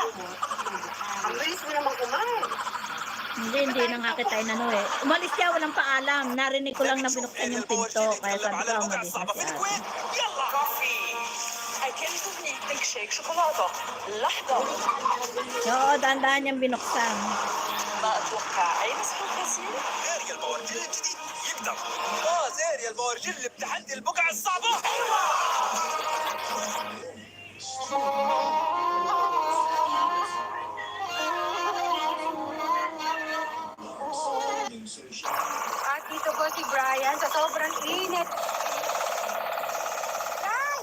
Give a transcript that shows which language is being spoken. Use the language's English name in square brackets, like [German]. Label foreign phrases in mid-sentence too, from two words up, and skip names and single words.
[Filipino] Ang bilis mo naman kumain. Hindi na nga kita inano eh. Umalis siya, walang paalam. Narinig ko lang na binuksan yung pinto. Kaya sabi ko, umalis na si ate. Oo, dahan-dahan niyang binuksan. [Arabic] اريال باورجيل اللي بتحدي البقعة الصعبة. [Filipino] At dito po si Brian sa sobrang init. Ay!